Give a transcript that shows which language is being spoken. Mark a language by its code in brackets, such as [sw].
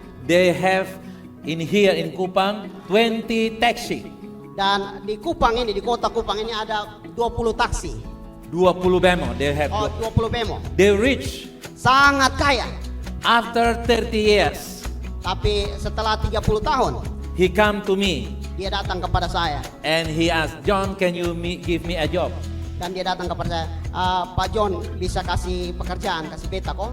[en] they have in here in Kupang 20 taxi, [id] dan di Kupang ini, di kota Kupang ini ada 20 taksi. [en] 20 bemo. They have. [id] 20 bemo. [en] They rich. [id] Sangat kaya. [en] After 30 years, [id] Tapi setelah 30 tahun [en] he come to me [id] dia datang kepada saya [en] and he asked, John, can you give me a job? [id] dan dia datang kepada saya, Pak John bisa kasih pekerjaan, kasih beta kok.